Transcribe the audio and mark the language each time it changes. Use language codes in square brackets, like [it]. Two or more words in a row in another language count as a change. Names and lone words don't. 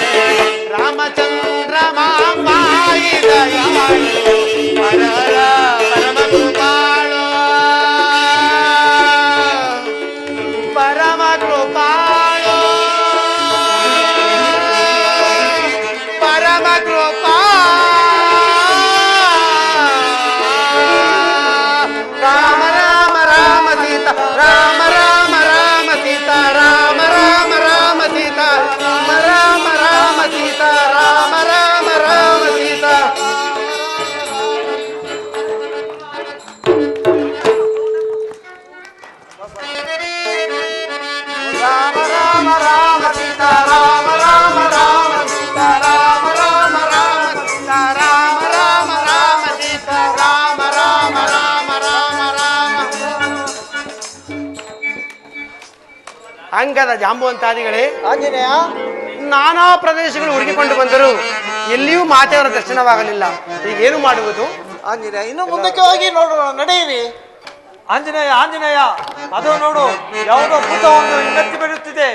[sa] ರಾಮಚಂದ್ರ ಮಾಮಾಯಿ ದಯಾಳು ಹರ ಹರ ಪರಮ ಕೃಪಾಳು. ಪರಮ ಕೃಪಾಳು ಪರಮ ಕೃಪಾ. ರಾಮ ರಾಮ ರಾಮ ಸೀತಾ ರಾಮ ರಾಮ ರಾಮ ಸೀತಾ ರಾಮ ರಾಮ ರಾಮ ಸೀತಾ ರಾಮ ರಾಮ ಸೀತಾ ರಾಮ ರಾಮ ರಾಮ ಸೀತಾ. ರಾಮ ರಾಮ ರಾಮ ಸೀತಾ ರಾಮ ರಾಮ ರಾಮ ಸೀತಾ ರಾಮ ರಾಮ ರಾಮ ಸೀತಾ ರಾಮ ರಾಮ ರಾಮ ಸೀತಾ ರಾಮ ರಾಮ ರಾಮ ರಾಮ ರಾಮ. [kn] ಅಂಗದ ಜಾಂಬುವಂತಾದಿಗಳೇ, ಆಂಜನೇಯ, ನಾನಾ ಪ್ರದೇಶಗಳು ಹುಡುಕಿಕೊಂಡು ಬಂದರು, ಎಲ್ಲಿಯೂ ಮಾತೆಯವರ ದರ್ಶನವಾಗಲಿಲ್ಲ. ಈಗೇನು ಮಾಡುವುದು? ಆಂಜನೇಯ, ಇನ್ನು ಮುಂದಕ್ಕೆ ಹೋಗಿ ನೋಡೋಣ, ನಡೆಯಿರಿ. ಆಂಜನೇಯ ಆಂಜನೇಯ, ಅದು ನೋಡು, ಯಾವುದೋ ಭೂತವನ್ನು ಇನ್ನೆತ್ತಿ ಬೆಳೆಯುತ್ತಿದೆ.